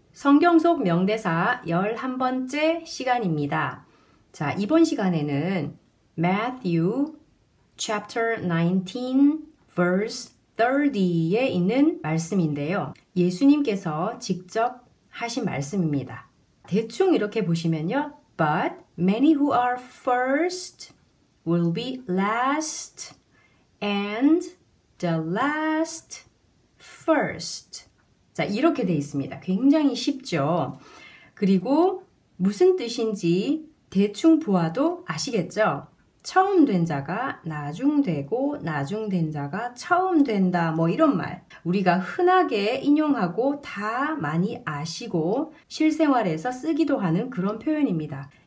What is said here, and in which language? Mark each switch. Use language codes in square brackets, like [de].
[ko] 성경 속 명대사 11번째 시간입니다. 자, 이번 시간에는 Matthew chapter 19 verse 30에 있는 말씀인데요. 예수님께서 직접 하신 말씀입니다. 대충 이렇게 보시면요. [en] But many who are first will be last and the last first. [ko] 자, 이렇게 돼 있습니다. 굉장히 쉽죠? 그리고 무슨 뜻인지 대충 보아도 아시겠죠? 처음 된 자가 나중 되고 나중 된 자가 처음 된다. 뭐 이런 말. 우리가 흔하게 인용하고 다 많이 아시고 실생활에서 쓰기도 하는 그런 표현입니다.